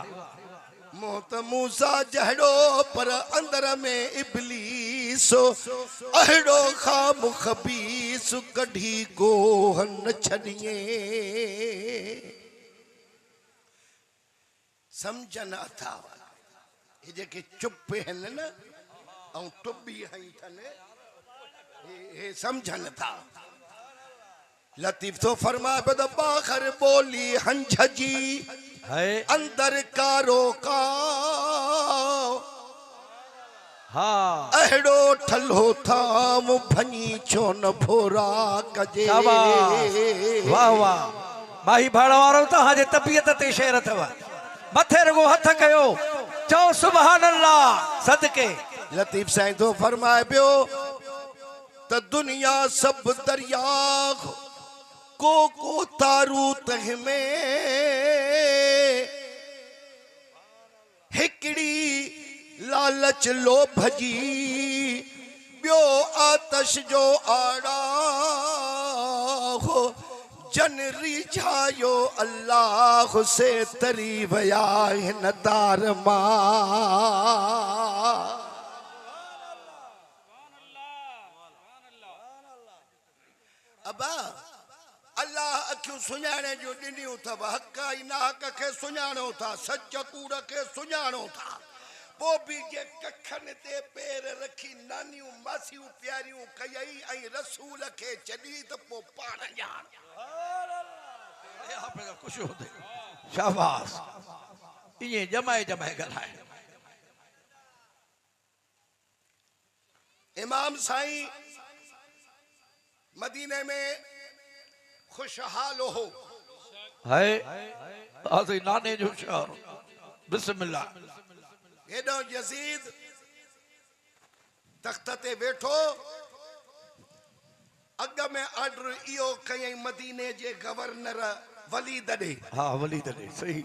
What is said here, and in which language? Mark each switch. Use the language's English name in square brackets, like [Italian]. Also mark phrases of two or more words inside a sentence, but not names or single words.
[Sindhi] मोहत मूसा जहड़ो पर अंदर में इबलीस, अहड़ो खाम खबीस कढ़ी गोहन छड़िए। समझन अथा ये जेके चुप आहिनि न ऐं टुॿी हई अथनि, हे समझन था। लतीफ़ तो फरमाए बद बाखर बोली हंझ जी है। अंदर कारो का, हाँ अहड़ो ठलो थाम भनी छो न भोरा कजे। शाबाश वाह वाह। माही भाड़ वारो तव्हां जे तबियत ते शेर अथव। मथे रुगो हथ कयो, चओ [Arabic] سبحان الله. [Sindhi] सदके लतीफ़ साईं तो फरमाए पियो त दुनिया सब दरिया को तारू तह में, हिकड़ी लालच लोभ जी ॿियो आतश जो आड़ा हो, जन रिझायो अल्लाह से तरी वया हिन दार मां। अबा अल्लाह अखियूं सुञाणे जो ॾिनियूं अथव, हक़ ऐं नाहक खे सुञाणो था, सच कूड़ खे सुञाणो था। पोइ बि जे कखनि ते पेर रखी नानियूं मासियूं प्यारियूं कयई ऐं रसूल खे छॾी त पोइ पाण ॼाण। खुश हो दे। शाबाश। इए जमाए जमाए ॻाल्हाए। इमाम साईं मदीने में खुशहाल हो। है आदि नाने जो शहर बिस्मिल्लाह। हेॾो यज़ीद तख्त ते वेठो, अॻ में ऑर्डर इहो कयईं मदीने जे गवर्नर वलीद ॾे हाँ वलीद ने सही।